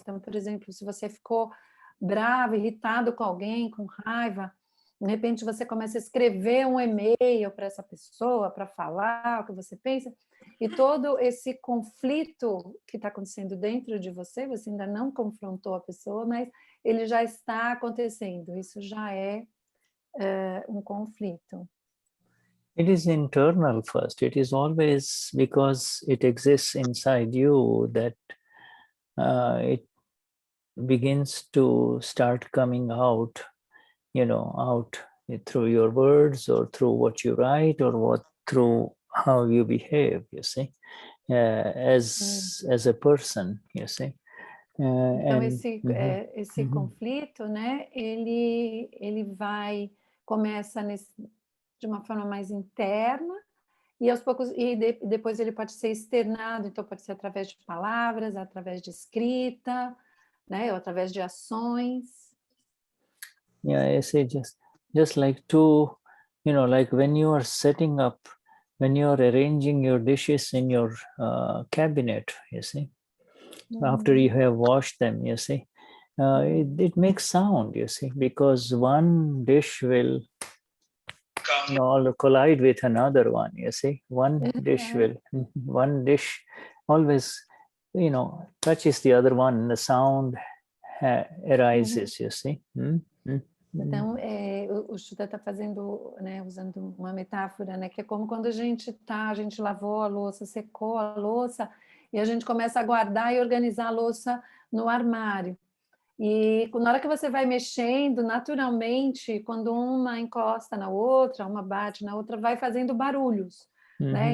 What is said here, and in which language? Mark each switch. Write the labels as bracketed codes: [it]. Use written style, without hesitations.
[pt] Então, por exemplo, se você ficou bravo, irritado com alguém, com raiva, de repente você começa a escrever um e-mail para essa pessoa, para falar o que você pensa, e todo esse conflito que está acontecendo dentro de você, você ainda não confrontou a pessoa, mas ele já está acontecendo, isso já é um conflito. [en] It is internal first. It is always because it exists inside you that it begins to start coming out, out through your words or through what you write or through how you behave, you see, as a person, you see. [pt] Então, esse conflito, né, ele começa de uma forma mais interna, e aos poucos, depois ele pode ser externado, então pode ser através de palavras, através de escrita, né, ou através de ações. [en] Yeah, I say just like like when you are setting up, when you are arranging your dishes in your cabinet, you see, after you have washed them, you see, it makes sound, you see, because one dish will collide with another one, you see. One dish always, touches the other one, and the sound arises, you see. [pt] Então, o Shuddha está fazendo, né, usando uma metáfora, né, que é como quando a gente lavou a louça, secou a louça, e a gente começa a guardar e organizar a louça no armário. E na hora que você vai mexendo, naturalmente, quando uma encosta na outra, uma bate na outra, vai fazendo barulhos, né?